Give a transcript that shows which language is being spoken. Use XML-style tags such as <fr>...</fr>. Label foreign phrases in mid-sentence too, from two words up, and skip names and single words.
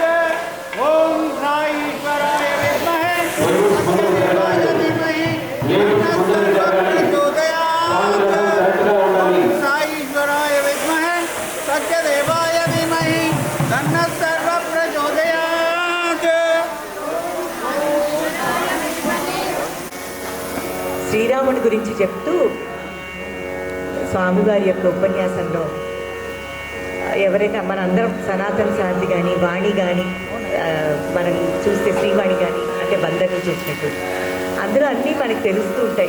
<sa>ओम साईश्वराय विद्महे सत्यदेवाय धीमहि तन्नः सर्वः प्रचोदयात्। ओम साईश्वराय विद्महे सत्यदेवाय धीमहि तन्नः सर्वः प्रचोदयात्।</sa> <te>శ్రీరాముడి గురించి చెప్తూ స్వామివారి యొక్క ఉపన్యాసంలో ఎవరైనా మనందరం సనాతన సారథి కానీ వాణి కానీ మనం చూస్తే శ్రీవాణి కానీ అంటే బంధంగా చూసినట్టు అందులో అన్నీ మనకు తెలుస్తూ ఉంటాయి.</te>